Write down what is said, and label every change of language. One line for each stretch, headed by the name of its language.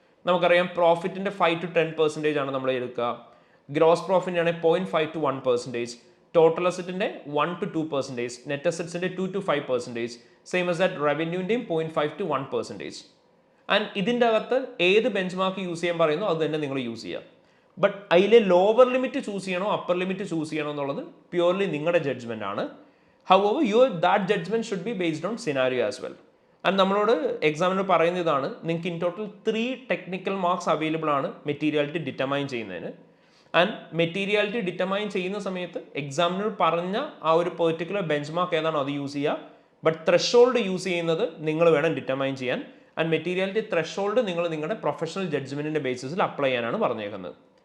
Malayalam: നമുക്കറിയാം പ്രോഫിറ്റിൻ്റെ 5 to 10% ആണ് നമ്മൾ എടുക്കുക. ഗ്രോസ് പ്രോഫിറ്റിൻ്റെ ആണെങ്കിൽ 0.5 to 1%, total അസറ്റിൻ്റെ 1 to 2%, net അസറ്റ്സിൻ്റെ 2 to 5%, same as that റവന്യൂൻ്റെയും 0.5 to 1%. And ഇതിൻ്റെ അകത്ത് ഏത് ബെഞ്ച് മാർക്ക് യൂസ് ചെയ്യാൻ പറയുന്നോ അത് തന്നെ നിങ്ങൾ യൂസ് ചെയ്യുക. ബട്ട് അതിലെ ലോവർ ലിമിറ്റ് ചൂസ് ചെയ്യണോ അപ്പർ ലിമിറ്റ് ചൂസ് ചെയ്യണോ എന്നുള്ളത് പ്യൂർലി നിങ്ങളുടെ ജഡ്ജ്മെൻ്റ് ആണ്.
English: However, that judgment should be based on scenario as well.
Malayalam: And നമ്മളോട് എക്സാമിനർ പറയുന്ന ഇതാണ്, നിങ്ങൾക്ക് in total 3 technical marks available ആണ് മെറ്റീരിയാലിറ്റി ഡിറ്റർമൈൻ ചെയ്യുന്നതിന്. ആൻഡ് മെറ്റീരിയാലിറ്റി ഡിറ്റർമൈൻ ചെയ്യുന്ന സമയത്ത് എക്സാമിനർ പറഞ്ഞ ആ ഒരു പെർട്ടിക്കുലർ ബെഞ്ച് മാർക്ക് ഏതാണോ അത് യൂസ് ചെയ്യുക. ബട്ട് ത്രെഷോൾഡ് യൂസ് ചെയ്യുന്നത് നിങ്ങൾ വേണം ഡിറ്റർമൈൻ ചെയ്യാൻ. ആൻഡ് മെറ്റീരിയാലിറ്റി ത്രെഷോൾഡ് നിങ്ങൾ നിങ്ങളുടെ പ്രൊഫഷണൽ ജഡ്ജ്മെന്റിന്റെ ബേസിസിൽ അപ്ലൈ ചെയ്യാനാണ് പറഞ്ഞേക്കുന്നത്.